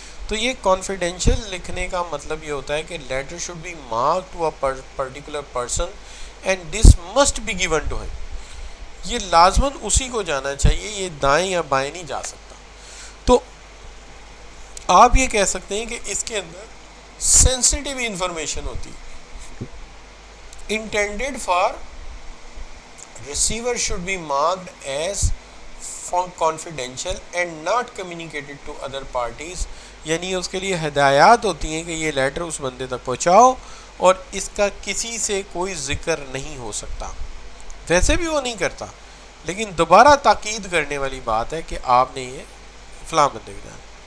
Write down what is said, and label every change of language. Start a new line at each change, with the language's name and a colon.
Urdu: تو یہ کانفیڈینشیل لکھنے کا مطلب یہ ہوتا ہے کہ
English: Letter should be mark to a particular person and this must be given to him.
Urdu: یہ لازماً اسی کو جانا چاہیے, یہ دائیں یا بائیں نہیں جا سکتا. تو آپ یہ کہہ سکتے ہیں کہ اس کے اندر سینسٹیو انفارمیشن ہوتی ہے.
English: intended for receiver should be marked as confidential and not communicated to other parties.
Urdu: یعنی اس کے لیے ہدایات ہوتی ہیں کہ یہ لیٹر اس بندے تک پہنچاؤ اور اس کا کسی سے کوئی ذکر نہیں ہو سکتا. ویسے بھی وہ نہیں کرتا, لیکن دوبارہ تاکید کرنے والی بات ہے کہ آپ نے یہ فلاں بندے کو جانا.